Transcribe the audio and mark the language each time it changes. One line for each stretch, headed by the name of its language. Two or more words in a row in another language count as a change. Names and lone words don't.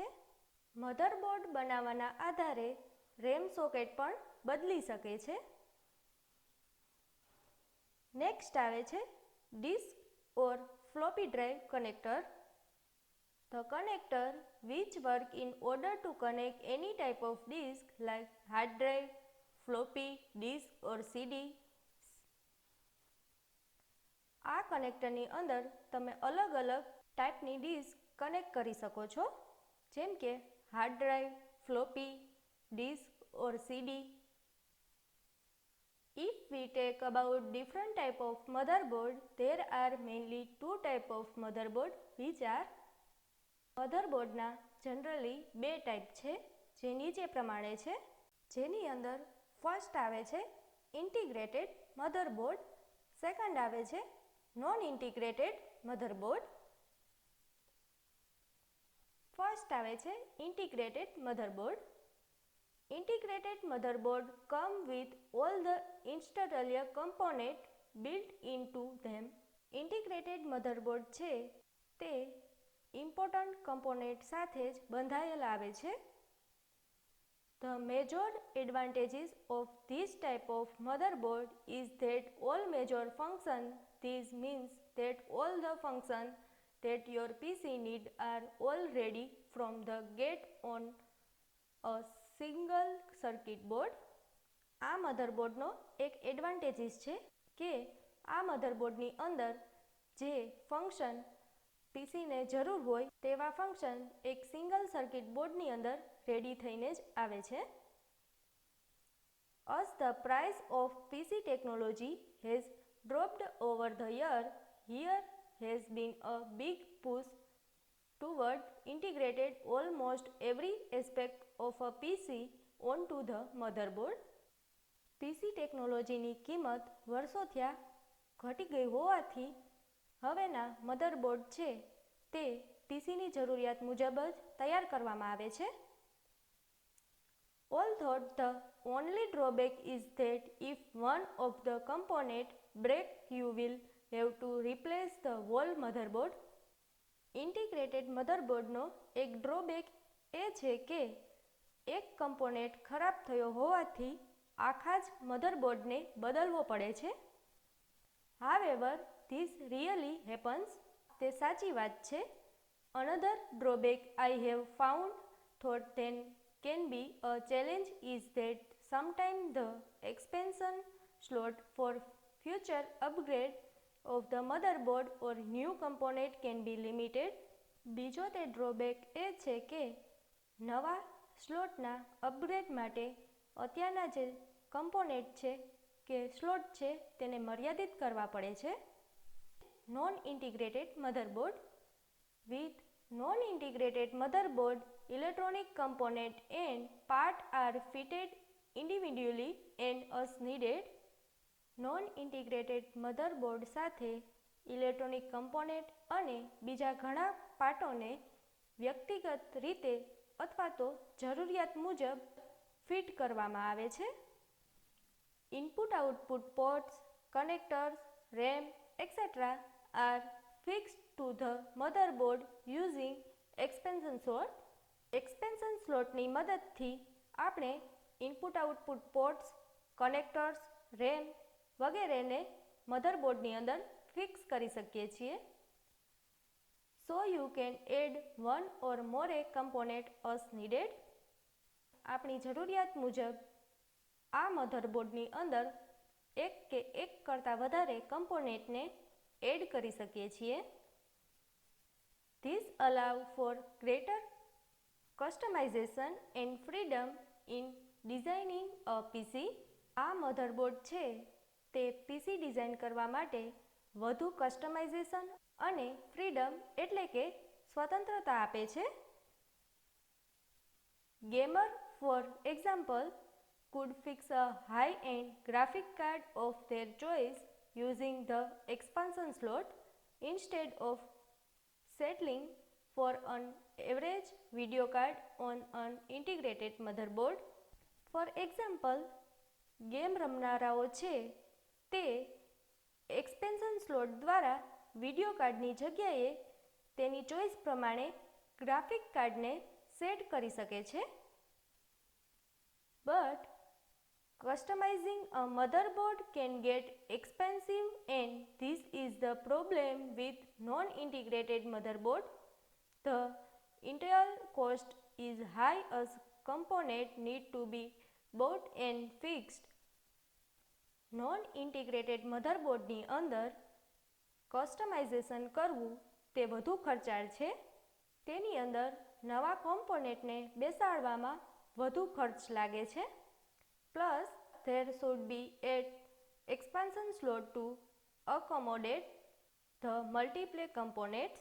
Gujarati: મધરબોર્ડ બનાવવાના આધારે
English: RAM socket
Gujarati: પણ બદલી શકે છે. નેક્સ્ટ આવે છે
English: disk or floppy drive connector. The connector which work in order to connect any type of disk like hard drive, floppy disk or CD.
Gujarati: આ કનેક્ટરની અંદર તમે અલગ અલગ ટાઈપની ડિસ્ક કનેક્ટ કરી શકો છો જેમ કે
English: hard drive, floppy disk or CD. If we take about different type of motherboard, there are mainly two type of motherboard which are
Gujarati: મધરબોર્ડના જનરલી બે ટાઈપ છે જે નીચે પ્રમાણે છે, જેની અંદર ફર્સ્ટ આવે છે
English: integrated motherboard,
Gujarati: સેકન્ડ આવે છે
English: non integrated motherboard.
Gujarati: ફર્સ્ટ આવે છે
English: integrated motherboard. integrated motherboard come with all the internal component built into them. integrated motherboard
Gujarati: છે તે
English: important component
Gujarati: સાથે જ બંધાયેલ આવે છે.
English: The major advantages of this type of motherboard is that all major function. This means that all the function that your PC need are already from the get on a single circuit board.
Gujarati: આ મધરબોર્ડનો એક એડવાન્ટેજીસ છે કે આ મધરબોર્ડની અંદર જે ફંક્શન પીસીને જરૂર હોય તેવા ફંક્શન એક
English: single circuit boardની
Gujarati: અંદર રેડી થઈને જ આવે છે.
English: As the price of PC technology has dropped over the year, here has been a big push toward integrated almost every aspect of a PC onto the motherboard.
Gujarati: PC ટેકનોલોજીની કિંમત વર્ષો થયા ઘટી ગઈ હોવાથી હવેના મધરબોર્ડ છે તે પીસીની જરૂરિયાત મુજબ જ તૈયાર કરવામાં આવે છે.
English: Although the only drawback is that if one of the component break, you will have to replace the whole motherboard. integrated motherboardનો
Gujarati: એક ડ્રોબેક એ છે કે એક કમ્પોનેન્ટ ખરાબ થયો હોવાથી આખા જ મધરબોર્ડને બદલવો પડે છે.
English: However, this really happens.
Gujarati: તે સાચી વાત છે.
English: Another drawback I have found thought then can be a challenge is that sometimes the expansion slot for future upgrade of the motherboard or new component can be limited.
Gujarati: બીજો તે ડ્રોબેક એ છે કે નવા સ્લોટના અપગ્રેડ માટે અત્યારના જે કમ્પોનેન્ટ છે કે સ્લોટ છે તેને મર્યાદિત કરવા પડે છે.
English: non integrated motherboard. with non integrated motherboard, electronic component and part are fitted individually and as needed. non integrated motherboard
Gujarati: સાથે
English: electronic component
Gujarati: અને બીજા ઘણા પાર્ટોને વ્યક્તિગત રીતે અથવા તો જરૂરિયાત મુજબ ફિટ કરવામાં આવે છે.
English: input output ports, connectors, RAM, etc. are fixed to the motherboard using expansion slot. expansion slotની
Gujarati: મદદથી આપણે
English: input output ports, connectors, RAM
Gujarati: વગેરેને મધરબોર્ડની અંદર ફિક્સ કરી શકીએ છીએ.
English: So you can add one or more a component as needed.
Gujarati: આપણી જરૂરિયાત મુજબ આ મધરબોર્ડની અંદર એક કે એક કરતાં વધારે કમ્પોનેન્ટને એડ કરી શકીએ છીએ.
English: This allow for greater customization and freedom in designing a PC.
Gujarati: આ મધરબોર્ડ છે તે PC ડિઝાઇન કરવા માટે વધુ કસ્ટમાઇઝેશન અને ફ્રીડમ એટલે કે સ્વતંત્રતા આપે છે.
English: Gamer, for example, could fix a high-end graphic card of their choice using the expansion slot instead of settling for an average video card on an integrated motherboard. For example,
Gujarati: ગેમ રમનારાઓ છે તે
English: expansion slot
Gujarati: દ્વારા
English: video cardની
Gujarati: જગ્યાએ તેની ચોઈસ પ્રમાણે
English: graphic cardને
Gujarati: સેટ કરી શકે છે.
English: But customizing a motherboard can get expensive, and this is the problem with non-integrated motherboard. The internal cost is high as components need to be bought and fixed. Non-integrated motherboardની
Gujarati: અંદર કસ્ટમાઇઝેશન કરવું તે વધુ ખર્ચાળ છે. તેની અંદર નવા કોમ્પોનેન્ટને બેસાડવામાં વધુ ખર્ચ લાગે છે.
English: Plus, there should be an expansion slot to accommodate the multiple components.